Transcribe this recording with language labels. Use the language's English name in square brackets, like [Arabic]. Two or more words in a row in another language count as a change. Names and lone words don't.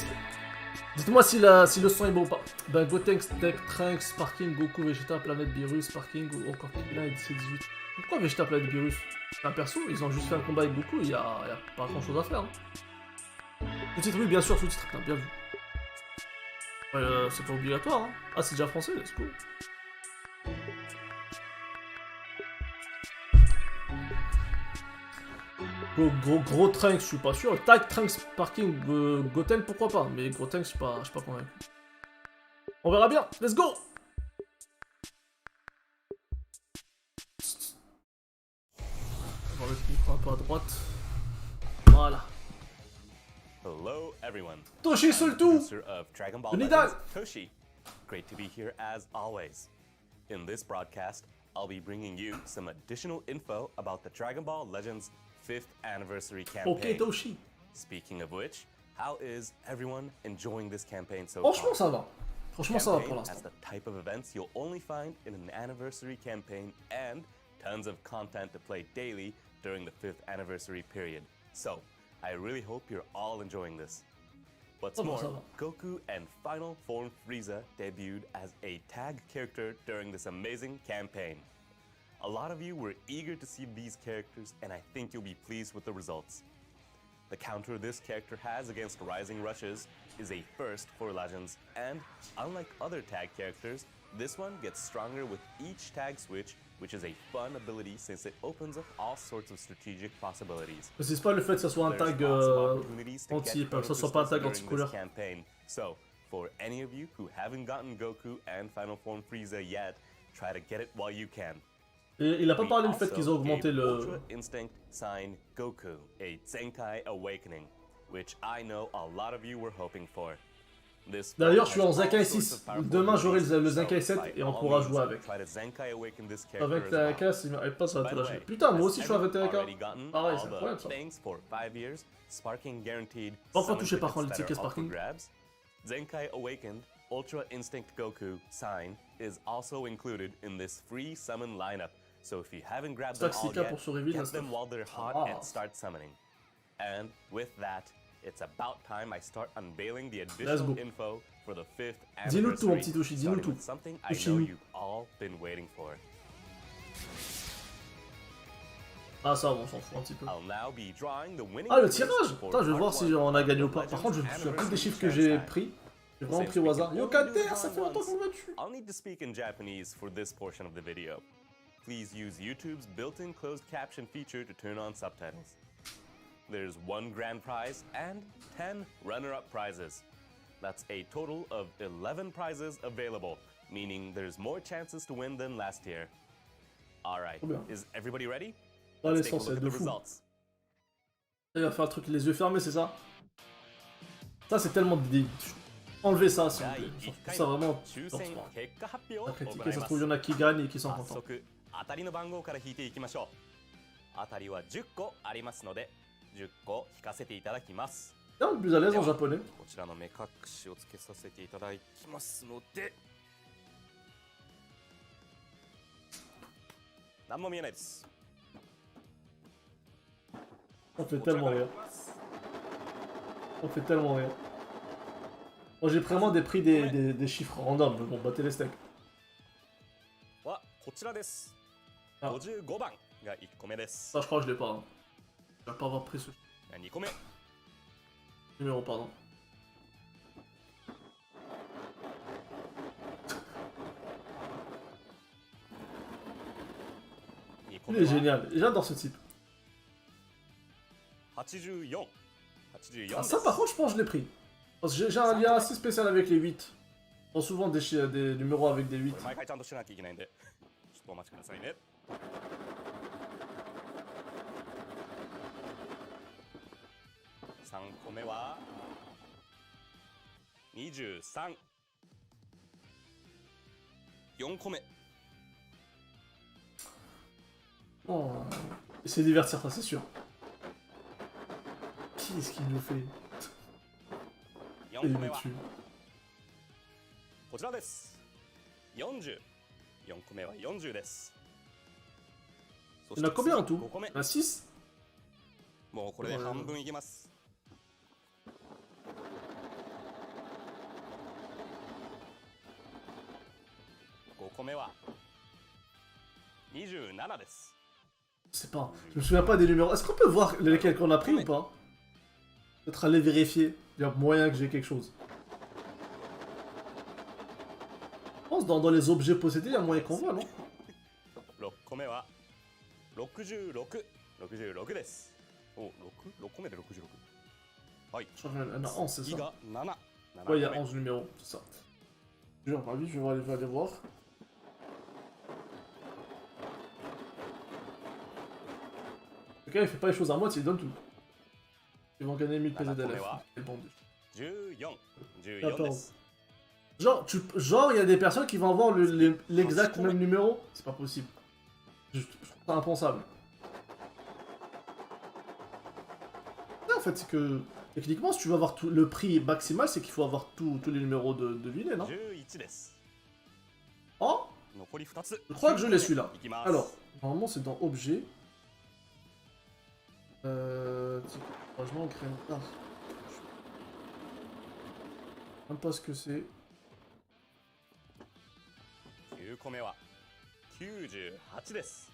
[French] Dites-moi si le son est bon ou pas. Ben, Gotenks, Tech, Trunks, Sparking, Goku, Vegeta, Planète Beerus, Sparking ou encore Killa DC18. Pourquoi Vegeta, Planète Beerus? C'est un perso, ils ont juste fait un combat avec Goku, il y a pas grand chose à faire. Hein. Sous-titre, oui, bien sûr, sous-titre, bien vu. C'est pas obligatoire, hein. Ah, c'est déjà français, [English] let's go. [French] Gros Trunks, je suis pas sûr. Tag, Trunks, Sparking, Goten, pourquoi pas. Mais gros Trunks, je suis pas convaincu. On verra bien, [English] let's go. [French] On va mettre le micro un peu à droite. Voilà. [English] Hello everyone. Toshi Sultu. Nidal. Toshi. Great to be here as always. In this broadcast, I'll be bringing you some additional info about the Dragon Ball Legends 5th anniversary campaign. Ok, Toshi. Speaking of which, how is everyone enjoying this campaign so [French] Franchement, [English] far? [French] ça va. Franchement, ça va pour l'instant. [English] As the type of events you'll only find in an anniversary campaign and tons of content to play daily during the 5th anniversary period. So, I really hope you're all enjoying this. What's more, Goku and Final Form Frieza debuted as a tag character during this amazing campaign. A lot of you were eager to see these characters, and I think you'll be pleased with the results. The counter this character has against Rising Rushes is a first for Legends, and unlike other tag characters, this one gets stronger with each tag switch, which is a fun ability since it opens up all sorts of strategic possibilities. [French] C'est pas le fait que ça soit un tag ça soit pas un tag anti-couleur. [English] So, for any of you who haven't gotten Goku and Final Form Frieza yet, try to get it while you can. [French] Et il a pas parlé du fait qu'ils ont augmenté le... [English] Ultra Instinct Sign Goku, a Zenkai Awakening, which I know a lot of you were hoping for. [French] D'ailleurs, je suis en Zenkai 6. Demain, j'aurai le Zenkai 7 et on pourra jouer avec. Avec la AK, s'il m'arrête pas, ça va te lâcher. Putain, moi aussi, je suis avec la AK. Pareil, c'est incroyable ça. Pas encore touché par contre les tickets Sparking. [English] Zenkai Awakened Ultra Instinct Goku sign is also included in this free summon lineup. So if you haven't grabbed them all yet, get them while they're hot and start summoning. And with that, it's about time I start unveiling the additional info for the 5th anniversary. [French] Dis-nous tout, mon petit Toshi, dis-nous tout. [English] Something I know you've all been waiting for. [French] Ah ça, on s'en fout un petit peu. Ah, le tirage! Putain, je vais voir si on a gagné ou pas. Par contre, je me souviens plus des chiffres que j'ai pris. J'ai vraiment pris au hasard. Yo, Kater, ça fait longtemps qu'on m'a tué! [English] I'll need to speak in Japanese for this portion of the video. Please use YouTube's built-in closed caption feature to turn on subtitles. There's 1 grand prize and 10 runner-up prizes. That's a total of 11 prizes available, meaning there's more chances to win than last year. Alright, is everybody ready? [French] Allez, c'est de fou. Il va faire un truc les yeux fermés, c'est ça? Ça, c'est tellement de... Enlevez ça, s'il vous plaît. On s'en fout ça vraiment. On va critiquer, ça se trouve, il y en a qui gagnent et qui sont contents. [Japanese] 当たりは10個ありますので10個引かせていただきます。 [French] Non, plus à l'aise en japonais. [Japanese] こちらの目隠しをつけさせていただきますので何も見えないです。 [French] On fait tellement rire. On fait tellement rire. Moi j'ai vraiment prix des chiffres random, mais bon, battez les steaks. [Japanese] はこちらです。55番が1個目です。 [French] Ça, je crois que je l'ai pas. Hein. Je vais pas avoir pris ce [Japanese] 2個目。 [French] numéro, pardon. Il est génial, j'adore ce type. 84. 84 Ah, ça par contre je pense que je l'ai pris. Parce que j'ai un lien assez spécial avec les 8. Je prends souvent des numéros avec des 8. [Japanese] 毎回ちゃんとしなきゃいけないんで、ちょっとお待ちくださいね。3個目は23。4個目。 [French] Oh. C'est divertir, ça c'est sûr. Qui est-ce qui nous fait [Japanese] 4 [French] Il [Japanese] 個目 [French] me [Japanese] は [French] tue. [Japanese] こちらです。40。4個目は40です。そ [French] Il y en a combien en [Japanese] 次 [French] tout [Japanese] 5個目 [French] Il y en a 6 [Japanese] もうこれで半分いきます。5個目は27です。 [French] Je sais pas, je me souviens pas des numéros. Est-ce qu'on peut voir lesquels qu'on a pris ou pas? Peut-être aller vérifier. Il y a moyen que j'ai quelque chose. Je pense dans les objets possédés, il y a moyen qu'on voit, non? [Japanese] 6 個目は66。66です。お、6個目で66。はい。 [French] Je crois qu'il y en a 11, c'est [Japanese] 次 [French] ça? [Japanese] が7。 [French] Ouais, il y a 11 numéros, c'est ça. Je vais ravi, je vais aller voir. Le gars, il fait pas les choses à moitié, il donne tout. Ils vont gagner 1000 PZLF. C'est bon. [Japanese] 14。14 14. です。 [French] Genre, il y a des personnes qui vont avoir l'exact même numéro. C'est pas possible. Je trouve ça impensable. Non, en fait, c'est que techniquement, si tu veux avoir le prix maximal, c'est qu'il faut avoir tous les numéros de Vinet, non? [Japanese] 11 です。 [French] Oh, [Japanese] 残り2つ。 [French] je crois que je l'ai celui-là. [Japanese] いきます。 [French] Alors, normalement, c'est dans objet. Franchement, graine. Ah. Je sais même pas ce que c'est. [Japanese] 9 個目は98です。